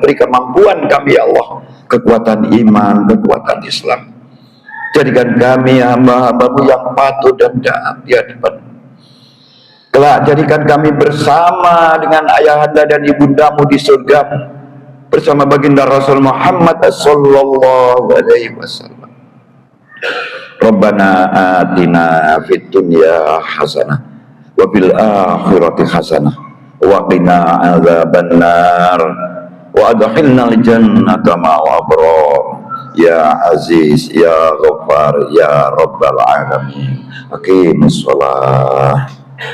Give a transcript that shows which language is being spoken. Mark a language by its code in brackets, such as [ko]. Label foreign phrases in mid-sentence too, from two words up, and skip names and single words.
[id] Beri kemampuan kami [ar] يا الله, [id] kekuatan iman, kekuatan Islam. Jadikan kami hamba-hamba-Mu yang patuh dan taat di hadapan. Kelak jadikan kami bersama dengan ayahanda dan ibundamu di surga, bersama baginda Rasul Muhammad [ar] صلى الله عليه وسلم. ربنا آتنا في الدنيا حسنة وفي الآخرة حسنة وقنا عذاب النار وأدخلنا الجنة مع الأبرار يا عزيز يا غفار يا رب العالمين. أقيموا الصلاة.